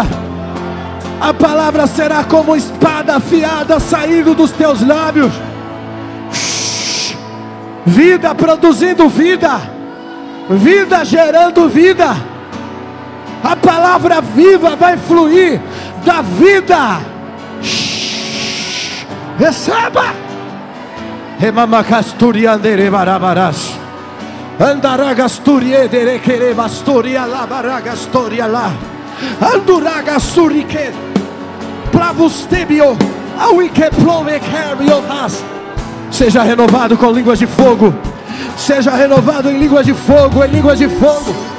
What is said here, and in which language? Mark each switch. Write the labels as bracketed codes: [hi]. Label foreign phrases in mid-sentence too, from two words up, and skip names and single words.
[pt] A palavra será como espada afiada saindo dos teus lábios. Vida produzindo vida, vida gerando vida. A palavra viva vai fluir da vida. Receba. Remamacasturiandere barabaras. Andaragasturie dere quere bastoria la baragastoria lá. Anduragasturike. Plavustebio. Awike plove cariotas. Seja renovado com línguas de fogo. Seja renovado em línguas de fogo, em línguas de fogo.